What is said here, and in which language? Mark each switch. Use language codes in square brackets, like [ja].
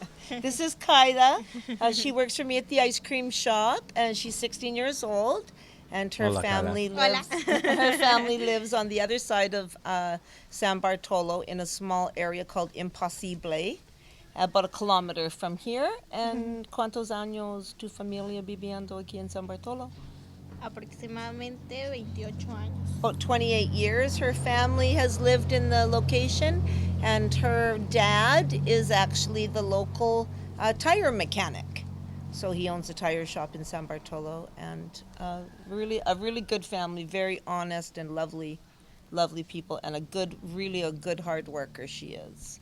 [en] This is Kaida. She works for me at the ice cream shop, and she's 16 years old. And her [es] Hola, [en] family lives. Her family lives on the other side of San Bartolo in a small area called Imposible, about a kilometer from here. And [es] ¿cuántos años tu familia viviendo aquí en San Bartolo? Aproximadamente 28 años. [en] About 28 years her family has lived in the location, and her dad is actually the local tire mechanic. So he owns a tire shop in San Bartolo, and really a really good family, very honest and lovely people, and really a good hard worker she is.